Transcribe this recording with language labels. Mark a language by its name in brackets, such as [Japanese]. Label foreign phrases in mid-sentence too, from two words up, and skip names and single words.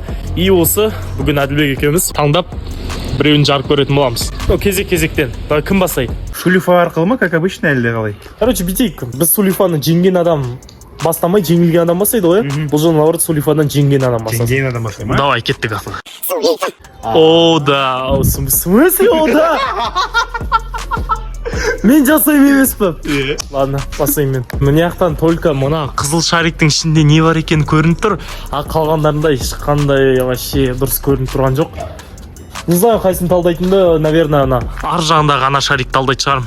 [Kazakh] И осы бүгін Әділбек екеуміз таңдап біреуін жарып көретін боламыз. Кезек-кезектен. Кім бастайды? Сулифа арқылы ма, [Russian] как обычно, [Kazakh] әлде қалай? Короче, бүйтейік. Біз Сулифаны жеңген адам бастамай, жеңілген адам бастайды ғой. Бұл жолы наоборот Сулифадан жеңген адам бастайды. Жеңген адам бастайды ма? Давай, кеттік ақылы. [Russian] О, да. В смысле, о, [Kazakh] да? Мен жасаймын емес пе? Ладно, бастаймын мен. Мына жақтан только мына қызыл шариктің ішінде не бар екені көрініп тұр. А қалғандарында ешқандай вообще дұрыс көрініп тұрған жоқ. [Russian] Не знаю, [Kazakh] қайсын талдайтынды, наверное, ана ар жағында ғана шарик талдайтын шығармын.